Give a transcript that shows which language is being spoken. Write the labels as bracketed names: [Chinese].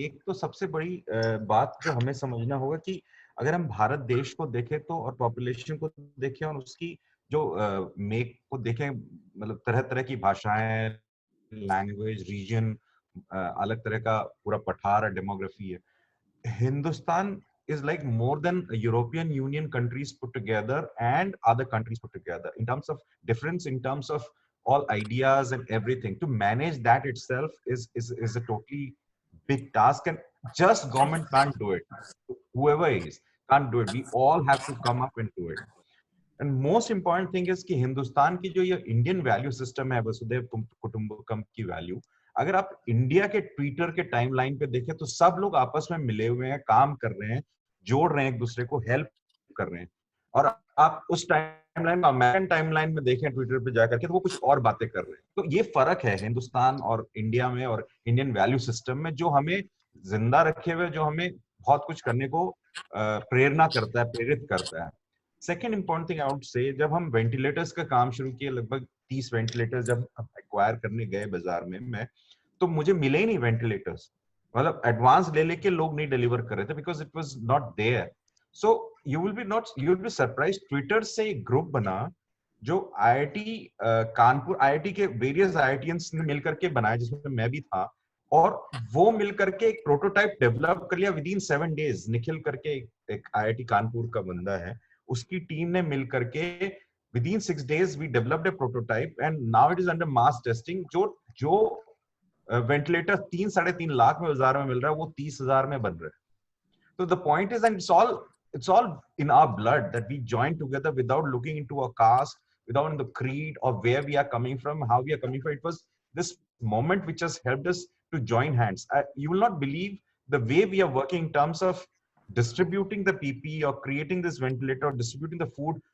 [Hindi] एक तो सबसे बड़ी बात जो हमें समझना होगा कि अगर हम भारत देश को देखें तो, और पॉपुलेशन को देखें और उसकी जो मेक को देखें, मतलब तरह तरह की भाषाएं, लैंग्वेज, रीजन, अलग तरह का पूरा पठार और डेमोग्राफी है। [English] Hindustan is like more than European Union countries put together and other countries put together in terms of difference, in terms of all ideas and everything. To manage that itself is a totally big task, and just government can't do it. Whoever is can't do it. We all have to come up and do it. And most important thing is [Hindi] कि हिंदुस्तान की जो ये Indian value system है, वसुधैव कुटुंबकम की value, अगर आप India के ट्विटर के टाइमलाइन पे देखें तो सब लोग आपस में मिले हुए हैं, काम कर रहे हैं, जोड़ रहे हैं, एक दूसरे को हेल्प कर रहे हैं। और आप उस टाइमलाइन में, अमेरिकन टाइमलाइन में देखें ट्विटर पे जाकर के, तो वो कुछ और बातें कर रहे हैं। तो ये फर्क है हिंदुस्तान और इंडिया में और इंडियन वैल्यू सिस्टम में, जो हमें जिंदा रखे हुए, जो हमें बहुत कुछ करने को प्रेरणा करता है, प्रेरित करता है। [English] second important thing I would say, [Hindi] जब हम वेंटिलेटर्स का काम शुरू किए, लगभग 30 वेंटिलेटर्स जब एक्वायर करने गए बाजार में मैं, तो मुझे मिले ही नहीं वेंटिलेटर्स। मतलब एडवांस ले लेके लोग नहीं डिलीवर कर रहे थे, [English] Because it was not there. So you will be surprise, [Hindi] Twitter से एक ग्रुप बना जो आईआईटी कानपुर, आईआईटी के वेरियस आईआईटीएंस ने मिलकर के बनाया, जिसमें मैं भी था, और वो मिलकर के एक प्रोटोटाइप डेवलप कर लिया [English] With in 7 days। [Hindi] निखिल करके एक आईआईटी कानपुर का बंदा है, उसकी टीम ने मिलकर के [English] within 6 days we developed a prototype and now it is under mass testing। [Hindi] जो वेंटिलेटर 3-3.5 लाख में बाजार में मिल रहा है, वो 30,000 में बन रहा है। [English] तो the point is, and it's all in our blood that we join together without looking into our caste, without the creed of where we are coming from, how we are coming from. It was this moment which has helped us to join hands. You will not believe the way we are working in terms of distributing the PPE or creating this ventilator or distributing the food.